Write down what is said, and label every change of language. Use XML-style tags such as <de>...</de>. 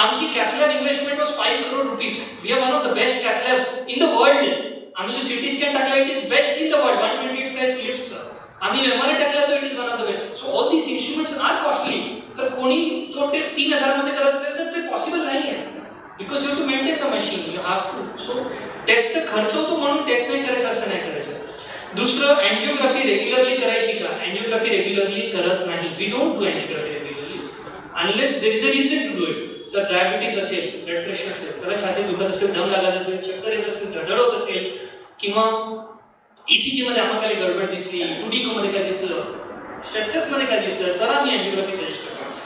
<en>आमची cath lab investment was 5 crore rupees. We are one of the best cath labs in the world.</en> <mr>आम्ही जो CT scan टाकला</mr> <en>It is best in the world. 128 size Philips.</en> <mr>आम्ही MRI टाकला तर</mr> <en>It is one of the best. So all these instruments are costly.</en> <mr>तर कोणी तो taste 3000 मध्ये करत असेल तर ते पॉसिबल नाही आहे.</mr> <en>Because you have to maintain the machine, you have to.</en> <mr>So टेस्टचा खर्च होतो म्हणून टेस्ट नाही करायचं असं नाही करायचं. दुसरं, अँजिओग्राफी रेग्युलरली करायची का? अँजिओग्राफी रेग्युलरली करत नाही.</mr> <en>We don't do angiography regularly unless there is a reason to do it.</en> <mr>जर डायबिटीज असेल, ब्लड प्रेशर असेल, त्याला छातीत दुखत असेल, दम लागत असेल, चक्कर येत असेल, धडधड होत असेल, किंवा ECG मध्ये आम्हाला काही गडबड दिसली, 2D मध्ये काय दिसलं, स्ट्रेसेस मध्ये काय दिसलं, तर आम्ही अँजिओग्राफी सजेस्ट करतो.</mr>